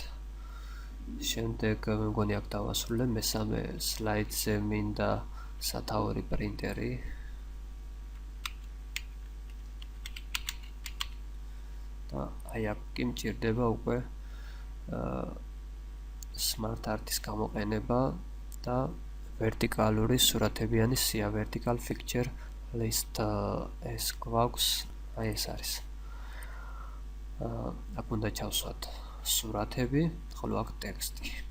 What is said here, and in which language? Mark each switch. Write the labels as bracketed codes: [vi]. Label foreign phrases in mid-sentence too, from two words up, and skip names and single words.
[ka] შემდეგ მე მგონი აქ დავასრულე მესამე სლაიდზე მინდა სათაური პრინტერი. და აი აქ კი მჭირდება უკვე [en] smart art- [ka] ის გამოყენება და ვერტიკალური სურათებიანი სია, [en] vertical picture list. [ka] ეს გვაქვს, აი ეს არის. აქ უნდა ჩავსვათ სურათები, ხოლო აქ ტექსტი.